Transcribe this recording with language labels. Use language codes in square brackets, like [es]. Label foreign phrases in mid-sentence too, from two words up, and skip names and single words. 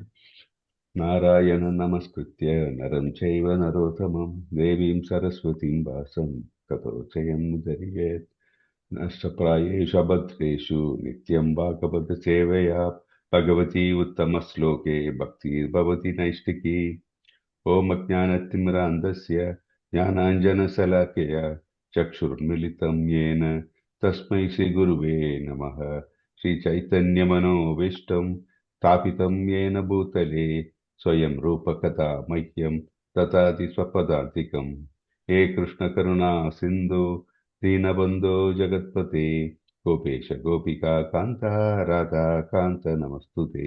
[sa] नारायण नमस्कृत्य नरं चैव नरोत्तमम् देवीं सरस्वतीं वाचं ततो जयम् उदीरयेत्. नष्टप्रायेषु अभद्रेषु नित्यं भागवत सेवया भगवति उत्तम श्लोके भक्तिर् भवति नैष्ठिकी. ॐ अज्ञानतिमिरान्धस्य ज्ञानाञ्जनशलाकया चक्षुर्मिलितं येन तस्मै श्रीगुरुवे नमः. श्रीचैतन्यमनोभीष्टं स्थापितं येन भूतले स्वयं रूपकथा मह्यं ददाति स्वपदान्तिकं. हे कृष्णकरुणा सिन्धु दीनबन्धो जगत्पते गोपेश गोपिका कान्ता राधा कान्त नमस्तुते.